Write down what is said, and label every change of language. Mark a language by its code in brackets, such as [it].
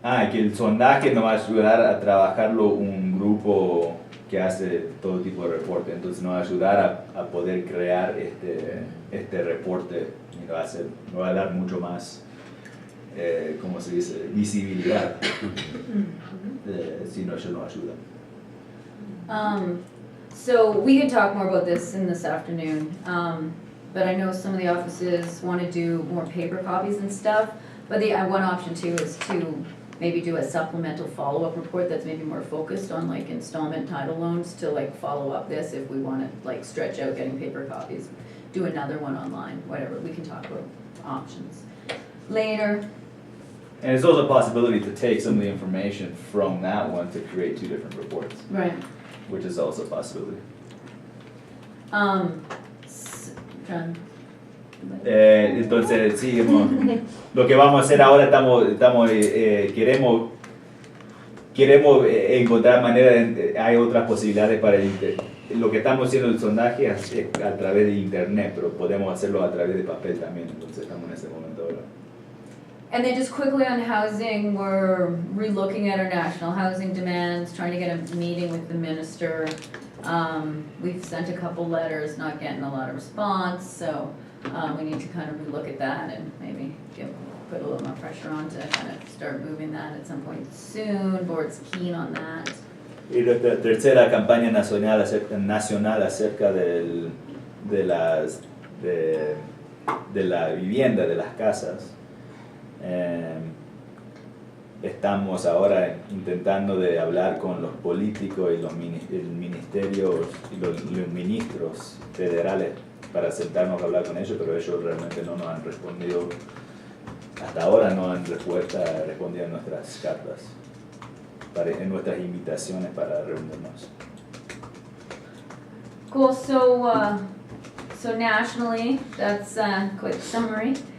[es] Que el sondaje nos va a ayudar a trabajarlo un grupo que hace todo tipo de reporte, entonces nos va a ayudar a poder crear este reporte y nos va a dar mucho más, ¿cómo se dice?, visibilidad, si no, ellos nos ayudan. [en] So we can talk more about this in this afternoon, but I know some of the offices want to do more paper copies and stuff, but one option too is to maybe do a supplemental follow-up report that's maybe more focused on like installment title loans to like follow up this if we want to like stretch out getting paper copies, do another one online, whatever, we can talk about options later. And it's also a possibility to take some of the information from that one to create 2 different reports, Right. which is also a possibility. John. [es] Entonces, sí, lo que vamos a hacer ahora, queremos encontrar maneras, hay otras posibilidades para lo que estamos haciendo el sondaje es a través de internet, pero podemos hacerlo a través de papel también, entonces estamos en ese momento ahora. [en] And then just quickly on housing, we're relooking at our national housing demands, trying to get a meeting with the minister. We've sent a couple letters, not getting a lot of response, so we need to kind of relook at that and maybe put a little more pressure on to kind of start moving that at some point soon. Board's keen on that. [es] Y la tercera campaña nacional acerca de la vivienda, de las casas. Estamos ahora intentando de hablar con los políticos y el ministerio y los ministros federales para sentarnos a hablar con ellos, pero ellos realmente no nos han respondido, hasta ahora no han respondido a nuestras cartas, en nuestras invitaciones para reunirnos. [en] Cool, so nationally, that's a quick summary.